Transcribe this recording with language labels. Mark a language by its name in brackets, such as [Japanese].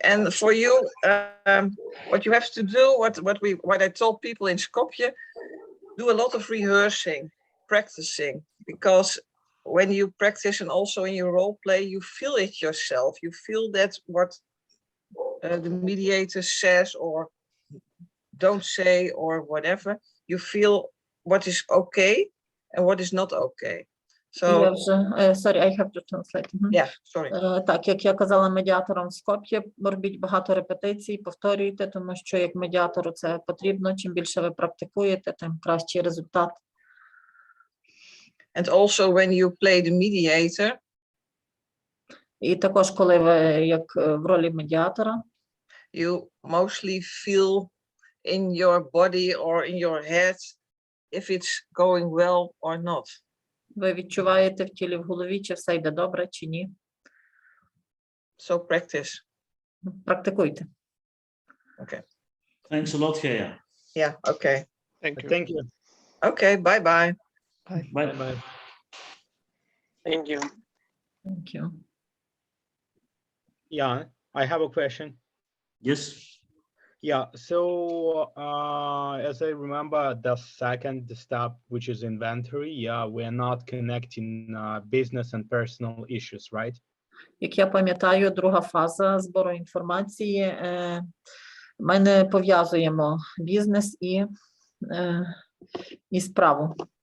[English] And for you, what you have to do, what I told people in Skopje, do a lot of rehearsing, practicing, because when you practice and also in your role play, you feel it yourself. You feel that what the mediator says or don't say or whatever, you feel what is okay and what is not okay. So sorry, I have to translate. Yeah, sorry. [Ukrainian] Так, як я казала медіаторам в Скоп'ї, робіть багато репетицій, повторюйте, тому що як медіатору це потрібно. Чим більше ви практикуєте, тим кращий результат. [English] And also when you play the mediator, [Ukrainian] і також, коли ви як в ролі медіатора, [English] you mostly feel in your body or in your head if it's going well or not. [Ukrainian] Ви відчуваєте в тілі, в голові, чи все йде добре, чи ні. [English] So practice. [Ukrainian] Практикуйте. [English] Okay. Thanks a lot, Gea. Yeah, okay. Thank you. Okay, bye-bye. Bye. Bye. Thank you. Thank you. Yeah, I have a question. Yes. Yeah, so as I remember, the second step, which is inventory, yeah, we're not connecting business and personal issues, right? [Ukrainian] Як я пам'ятаю, друга фаза збору інформації, ми не пов'язуємо бізнес і справу.